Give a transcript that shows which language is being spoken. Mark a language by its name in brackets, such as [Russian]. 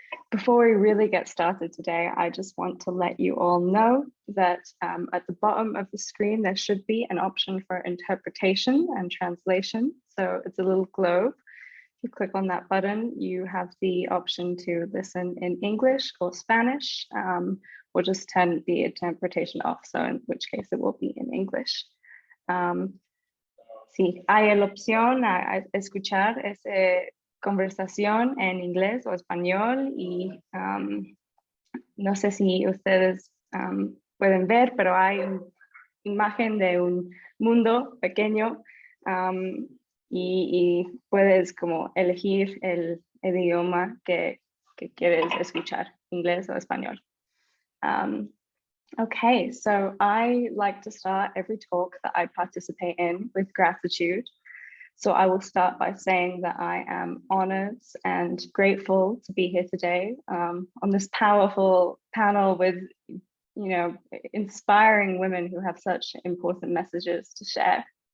[English] Before we really get started today, I just want to let you all know that at the bottom of the screen, there should be an option for interpretation and translation. So it's a little globe. If you click on that button, you have the option to listen in English or Spanish, or just turn the interpretation off, so in which case it will be in English. [Spanish] Sí, hay la opción a escuchar ese conversación en inglés o español y no sé si ustedes pueden ver, pero hay una imagen de un mundo pequeño y puedes como elegir el idioma que quieres escuchar, inglés o español. [English] Okay, so I like to start every talk that I participate in with gratitude. So I will start by saying that I am honored and grateful to be here today on this powerful panel with, inspiring women who have such important messages to share.